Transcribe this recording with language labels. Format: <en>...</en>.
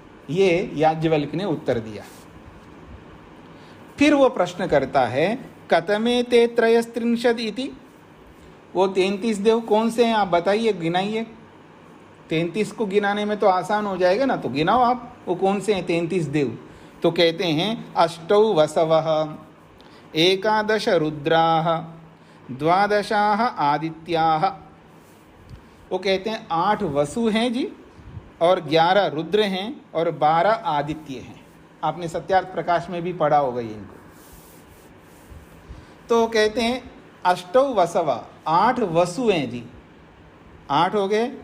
<hi>ये याज्ञवल्क्य ने उत्तर दिया। फिर वो प्रश्न करता है,</hi> <sa>कतमे ते त्रयस्त्रिंशत् इति,</sa> <hi>वो 33 देव कौन से हैं आप बताइए, गिनाइए। 33 को गिनाने में तो आसान हो जाएगा ना, तो गिनाओ आप, वो कौन से हैं 33 देव।</hi> <sa>तो कहते हैं अष्टौ वसवः, एकादश रुद्राः, द्वादशाः आदित्याः।</sa> <hi>वो कहते हैं 8 वसु हैं जी, और 11 रुद्र हैं, और 12 आदित्य हैं। आपने सत्यार्थ प्रकाश में भी पढ़ा होगा ये इनको। तो कहते हैं</hi> <sa>अष्टौ वसव,</sa> <hi>8 वसु हैं जी, 8 हो गए।</hi>